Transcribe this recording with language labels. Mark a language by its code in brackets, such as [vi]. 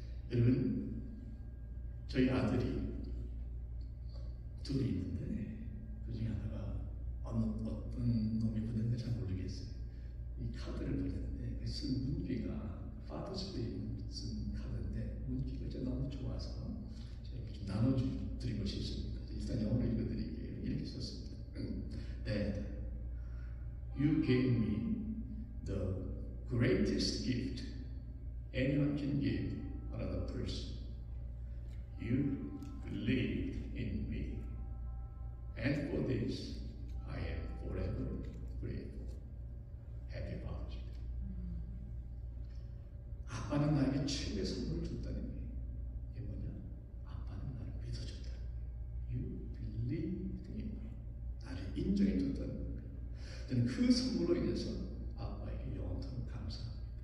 [ko] 여러분 저희 아들이 둘이 있는데 그 중에 하나가 어떤 놈이 보냈는데 잘 모르겠어요. 이 카드를 보냈는데 그 쓴 문귀가 파더스데이 쓴 카드인데 문귀가 진짜 너무 좋아서 제가 좀 나눠드린 것이 있습니다. 일단 영어로 읽어드릴게요. 이렇게 썼습니다. [en] Dad, you gave me the greatest gift anyone can give another person. You believed in me, and for this I am forever grateful. Happy Father's Day. [ko] 아빠는 나에게 최고의 선물을 줬다는 게 이게 뭐냐? 아빠는 나를 믿어줬다. [en] You believed in me. [ko] 나를 인정해줬다는 거예요. 저는 그 선물로 인해서 아빠에게 영원토록 감사합니다.